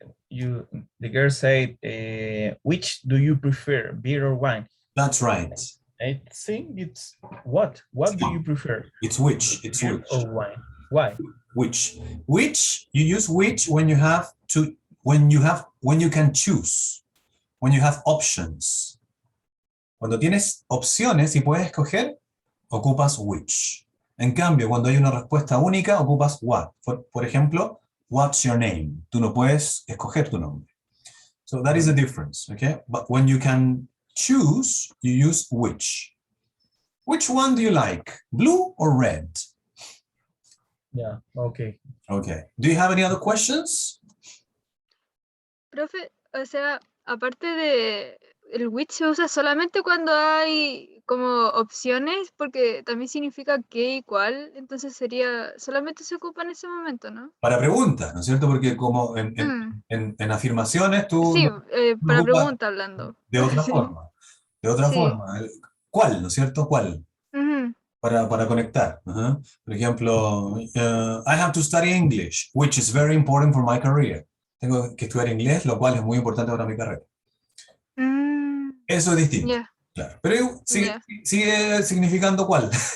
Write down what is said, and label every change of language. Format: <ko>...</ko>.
<en>The girl said, which do you prefer, beer or wine? That's right. I think it's what? What do you prefer? It's which. It's Beer which. or wine? Why? Which. Which, you use which when you have to, when you can choose, when you have options.</en> <es>Cuando tienes opciones y puedes escoger, ocupas which. En cambio, cuando hay una respuesta única, ocupas what. Por ejemplo,</es> <en>what's your name?</en> <es>Tú no puedes escoger tu nombre.</es> <en>So that is the difference, okay? But when you can choose, you use which. Which one do you like? Blue or red? Yeah, okay. Okay. Do you have any other questions?</en> <es>Profe, o sea, aparte de el which se usa solamente cuando hay como opciones, porque también significa qué y cuál, entonces solamente se ocupa en ese momento, ¿no? Para preguntas, ¿no es cierto? Porque como en afirmaciones tú Sí, para ocupas pregunta hablando. de otra forma. De otra Sí. forma. ¿Cuál? ¿No es cierto? ¿Cuál? Ujú. Para conectar. Ajá. Por ejemplo,</es> <en>I have to study English, which is very important for my career.</en> <es>Tengo que estudiar inglés, lo cual es muy importante para mi carrera. Eso es distinto. Ya. Claro. Pero sigue, Ya. sigue significando cuál.</es>